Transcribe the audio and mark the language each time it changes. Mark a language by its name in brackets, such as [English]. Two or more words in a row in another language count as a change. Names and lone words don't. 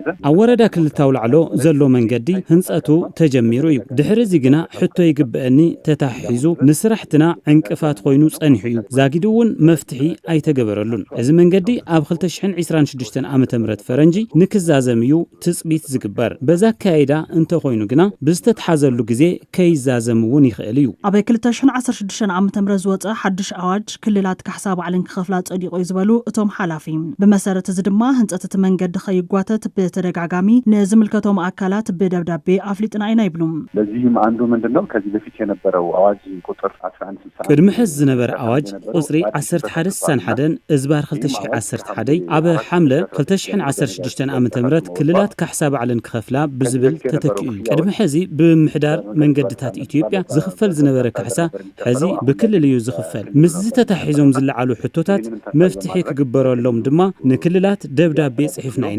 [Tigrinya] ኣብ ወረዳ ክልተ ተውላዕሎ ዘሎ መንገዲ ህንጸቱ ተጀሚሩ እዩ ድሕሪ እዚ ግና ሕቶ ይግብአኒ ተታሒዙ ንስራሕትና ዕንቅፋት ኮይኑ ጸኒሑ እዩ ዛጊዱ እውን መፍትሒ ኣይተገበረሉን እዚ መንገዲ ኣብ 2026 ዓመተ ምህረት ፈረንጂ ንክዛዘም እዩ ትጽቢት ዝግበር በዛ ካይዳ እንተ ኮይኑ ግና ብዝተተሓዘሉ ግዜ ከይዛዘም እውን ይኽእል እዩ ኣብ 2016 ዓመተ ምህረት ዝወፀ ሓድሽ ኣዋጅ ክልላት ካሕሳ ባዕለን ክኸፍላ ጸዲቆ ዝበሉ እቶም ሓላፊ ብመሰረት እዚ ድማ ህንጸት እቲ መንገዲ ከይጓተት በተደጋጋሚ ንዝምልከቶም ኣካላት በደብዳቤ ኣፍሊጥና ኢና ይብሉም [Amharic] ለዚህም አንዱ ምንድነው ከዚህ በፊት የነበረው አዋጅ ቁጥር 1161 [Tigrinya] ቅድሚ ሕዚ ዝነበረ ኣዋጅ ቁጽሪ 1161 እዝባር 2011 ኣብ ሓምለ 2016 ዓመተ ምህረት ክልላት ካሕሳ ባዕለን ክኸፍላ ብዝብል ተተኪኡ ቅድሚ ሕዚ ብምሕዳር መንገድታት ኢትዮጵያ ዝኽፈል ዝነበረ ካሕሳ ሕዚ ብክልል እዩ ዝኽፈል ምስ ዝተታሒዞም ዝለዓሉ ሕቶታት መፍትሒ ክግበረሎም ድማ ንክልላት ደብዳቤ ጽሒፍና ኢና